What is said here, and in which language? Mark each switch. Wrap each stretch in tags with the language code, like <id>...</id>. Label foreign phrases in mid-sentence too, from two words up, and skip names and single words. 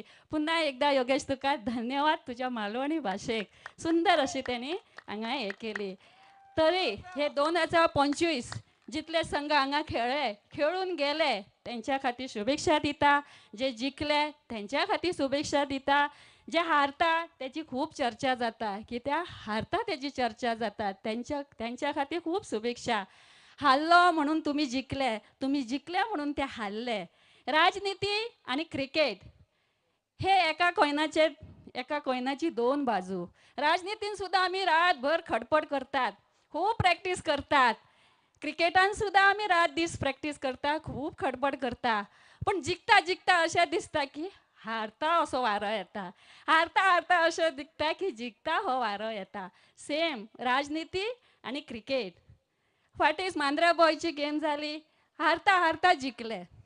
<kok>पुन्हा एकदा योगेश तुका धन्यवाद तुझ्या मालवणी भाशेक. सुंदर अशी त्यांनी हांगा हे केली. तरी हे 2025 जितले संघ हांगा खेळ्ळे, खेळून गेले त्यांच्या खातीर शुभेच्छा दिता. जे जिखले त्यांच्या खातीर शुभेच्छा दिता. जे हारता त्याची खूप चर्चा जाता, कित्याक हारता त्याची चर्चा जाता, त्यांच्या खातीर खूप शुभेच्छा. हारलो म्हणून तुम्ही जिखले, तुम्ही जिखले म्हणून ते हारले. राजनीती आणि क्रिकेट हे एका कोयनाची 2 बाजू. राजनीतीन सुद्धा आम्ही रातभर खडपड करतात, खूप प्रॅक्टिस करतात. क्रिकेटान सुद्धा आम्ही रात दीस प्रॅक्टिस करता, खूप खडपड करता. पण जिखता जिखता अशें दिसता की हारता असो वारो येता, हारता हारता अशें दिसता की जिखता हो वारो येता. सेम राजनीती आणि क्रिकेट. फाटीच मांद्रा बॉयची गेम जाली, हारता हारता जिखले.</kok>